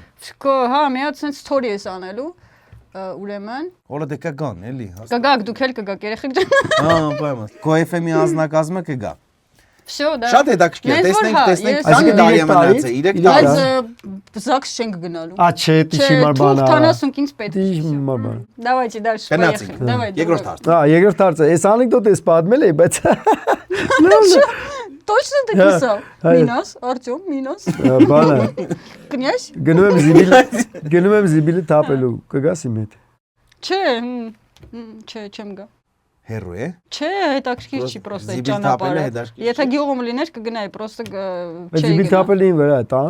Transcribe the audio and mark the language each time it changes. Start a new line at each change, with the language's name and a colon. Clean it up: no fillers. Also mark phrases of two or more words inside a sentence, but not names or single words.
Armenian: հա մի հատ սենց story ես անելու ուրեմն Որը դե կգան, էլի։ կգաք դուք էլ կգաք երեխեք ջան Հա, պայման։ Գոեֆեմի անձնակազմը կգա։
Russian: Всё, да։
Armenian: Շատ հետաքրքիր է, տեսնենք, քանի Այսինքն տարի է 3 տարի, մնացել, 3 Այս- տարի։ Բայց ԶԱԳՍ չենք գնալու։ Ա չէ, դի հիմար բան։ 40 ինձ պետք է։ Հիմար բան։
Russian: Давайте дальше
Armenian: Գնացինք։
Russian: поехали. Давай.
Armenian: Երկրորդ հարց։ Հա, երկրորդ հարցը, այս անեկդոտը ես պատմել էի, բայց
Russian: Точно ты писал? Минус, Артём, минус.
Armenian: Բանը Князь? գնում եմ զիբիլը թափելու կգաս իմ հետ Չէ, չէ, չեմ գա։ Հերո է։ Չէ, հետաքրքիր չի պրոստը այդ Զիբիլ թափելը ճանապարհը։ հետաքրքիր Եթե գյուղում լիներ կգնայի, պրոստը չէի զիբիլ գնա։ թափելին վրա տան